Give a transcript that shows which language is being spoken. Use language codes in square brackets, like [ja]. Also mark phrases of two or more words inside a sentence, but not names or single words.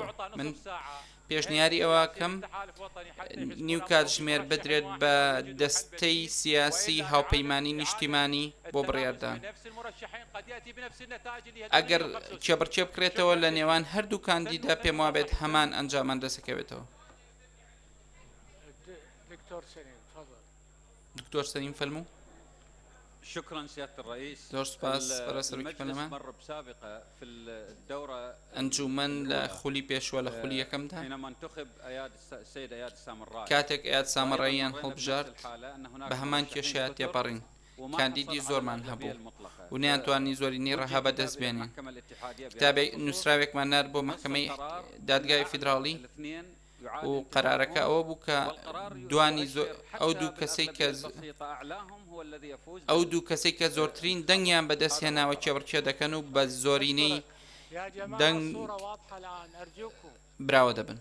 [ckb] من پێشنیاری ئەوە کەم نیو کاتژمێر بدرێت بە دەستەی سیاسی هاوپەیمانی نیشتیمانی بۆ بڕیاردان. ئەگەر کێبڕکێ بکرێتەوە لە نێوان هەردوو کاندیدا پێم وابێت هەمان ئەنجامان دەسەکەوێتەوە. دکتۆر سەلیم فەرموو. [ar] شكرا سيادة الرئيس. [ckb] زۆر سپاس بەرە سەرۆکی پەرلەمان. [ar] مر بسابقة في الدورة [ckb] ئەنجومەن لە خولی پێشوە لە خولی یەکەمدا [ar] حينما انتخب السيد اياد السامرائي [ckb] کاتێک ئەیاد سامرائیان هەڵبژارد بە هەمان کێشەیە تێپەڕین. کاندیدی زۆرمان هەبوو و نەیانتوانی زۆرینەی ڕەها بەدەست بێنین. کتابێک نووسراوێکمان نار بۆ محکەمەی دادگای فیدراڵی و قەرارەکە ئەوە بوو کە دوانی ئەو دوو کەسەی کە زۆرترین دەنگیان بەدەستهێناوە کێبڕکێ دەکەن و بە زۆرینەی دەنگ براوە دەبن.